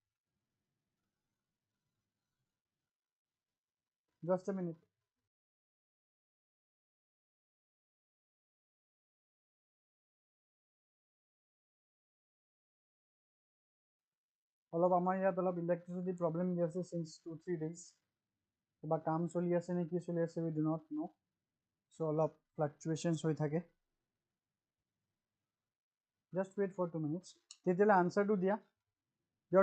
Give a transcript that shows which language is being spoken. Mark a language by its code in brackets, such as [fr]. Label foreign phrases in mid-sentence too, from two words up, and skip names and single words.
[as] অলপ আমাৰ ইয়াত অলপ ইলেক্ট্ৰিচিটি প্ৰবলেম দি আছে [en] since 2-3 days [as] কিবা কাম চলি আছে নে কি চলি আছে [en] we do not know [as] so অলপ fluctuations হৈ থাকে [en] just wait for 2 minutes [as] তেতিয়ালে আনসাৰটো দিয়া [en] your